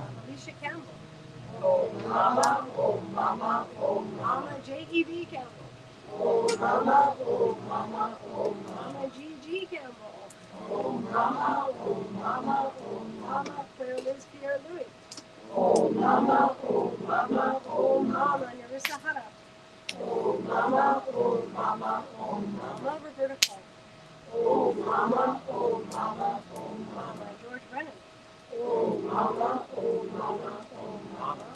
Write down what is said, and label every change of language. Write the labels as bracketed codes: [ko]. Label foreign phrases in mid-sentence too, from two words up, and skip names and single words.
[en] Alicia Campbell, [sa] Om Mama, Om Mama, Om Mama. [en] Mama J.E.B. Campbell, [sa] Om Mama, Om Mama, Om Mama. [en] Mama G.G. Campbell, [sa] Om Mama, Om Mama, Om Mama. [en] Mama Claire Liz Pierre Louis, [sa] Om Mama, Om Mama, Om Mama. [en] Mama Nerissa Hara, [sa] Om Mama, Om Mama, Om Mama. [en] Mama Roberta Clark, [sa] Om Mama, Om Mama, Om Mama. [en] Mama George Brennan, [sa] Om Mama, Om Mama, Om Mama.